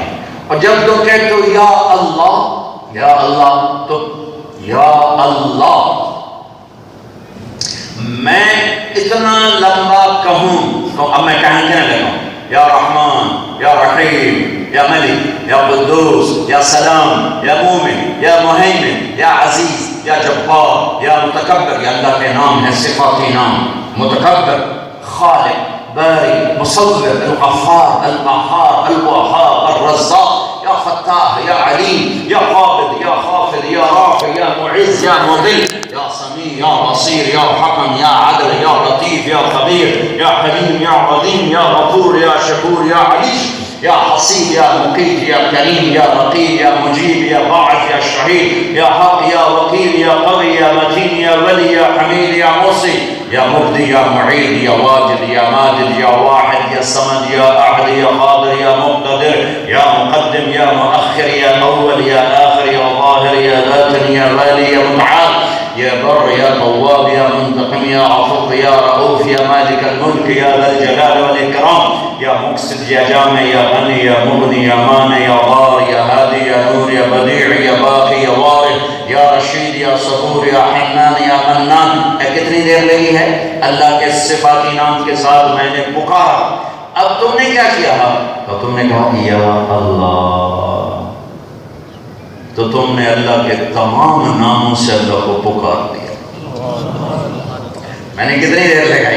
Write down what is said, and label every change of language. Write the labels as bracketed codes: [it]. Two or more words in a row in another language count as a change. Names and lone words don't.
[ur] اور جب تم کہتے ہو یا اللہ، تو یا اللہ میں اتنا لمبا کہوں تو اب میں کہنے لگا یا رحمان، یا رحیم، یا ملک، یا قدوس، یا سلام، یا مومن، یا مہیمن، یا عزیز، یا جبار، یا متکبر۔ یہ اللہ کے نام ہے، صفاتی نام۔ متکبر، خالق، باری، مصور، الغفار، القہار، الوہاب، الرزاق، یا فتاح، یا علیم، یا قابض، یا خافض، یا رافع، یا معز، یا مذل، یا سمیع، یا بصیر، یا حکم، یا عدل، یا لطیف، یا خبیر، یا حلیم، یا عظیم، یا غفور، یا شکور، یا علیم، یا حسیب، یا مقیت، یا کریم، یا رقیب، یا مجیب، یا باعث، یا شہید، یا حق، یا وکیل، یا قوی، یا متین، یا ولی، یا حمید، یا موصی، یا مبدی، یا معید، یا واجد، یا ماجد، یا واحد، یا صمد، یا احد، یا قادر، یا مقتدر، یا مقدم، یا مؤخر، یا اول، یا آخر، یا ظاہر، یا باطن، یا والی، یا متعال، یا بر، یا تواب، یا منتقم، یا عفو، یا رؤوف، یا مالک الملک، یا ذا الجلال والاکرام، یا مقصد، یا جامع، یا غنی، یا مغنی، یا مانع، یا غار، یا ہادی، یا نور، یا بدیع، یا باقی، یا وارث، یا رشید، یا صبور، یا حنان، یا منان۔ کتنی دیر لگی ہے؟ اللہ کے صفاتی نام کے ساتھ میں نے پکارا۔ اب تم نے کیا کیا؟ تو تم نے کہا یا اللہ، تو تم نے اللہ کے تمام ناموں سے اللہ کو پکار دیا۔ میں نے کتنی دیر لگائی؟